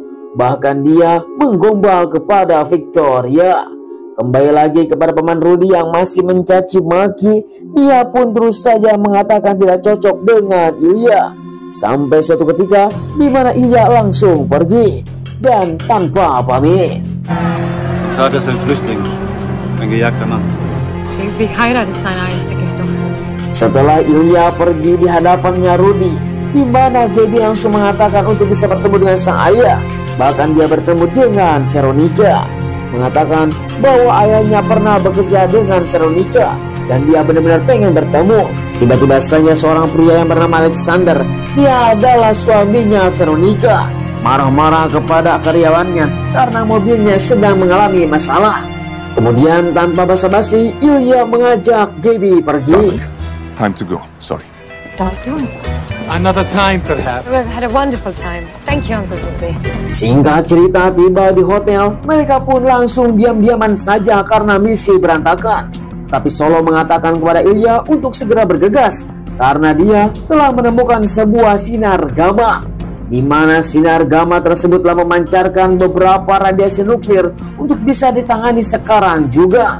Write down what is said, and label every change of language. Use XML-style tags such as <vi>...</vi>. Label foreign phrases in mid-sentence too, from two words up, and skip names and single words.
<id>Bahkan dia menggombal kepada Victoria. Kembali lagi kepada Paman Rudy yang masih mencaci maki, dia pun terus saja mengatakan tidak cocok dengan Ilya. Sampai suatu ketika di mana Ilya langsung pergi dan tanpa pamit.</id> <de>Tat ist ein Flüchtling, ein gejagter Mann. Schließlich heiratet sein einziger Tochter.</de> <id>Setelah Ilya pergi di hadapannya Rudy, di mana Gaby langsung mengatakan untuk bisa bertemu dengan sang ayah. Bahkan dia bertemu dengan Veronica, mengatakan bahwa ayahnya pernah bekerja dengan Veronica dan dia benar-benar pengen bertemu. Tiba-tiba saja seorang pria yang bernama Alexander, dia adalah suaminya Veronica, marah-marah kepada karyawannya karena mobilnya sedang mengalami masalah. Kemudian tanpa basa-basi, Ilya mengajak Gaby pergi.</id> <en>Time to go. Sorry. Don't do it. Another time, perhaps. We've had a wonderful time. Thank you, Uncle Rudy.</en> <id>Singkat cerita, tiba di hotel, mereka pun langsung diam-diaman saja karena misi berantakan. Tapi Solo mengatakan kepada Ilya untuk segera bergegas karena dia telah menemukan sebuah sinar gamma, di mana sinar gamma tersebut telah memancarkan beberapa radiasi nuklir untuk bisa ditangani sekarang juga.</id>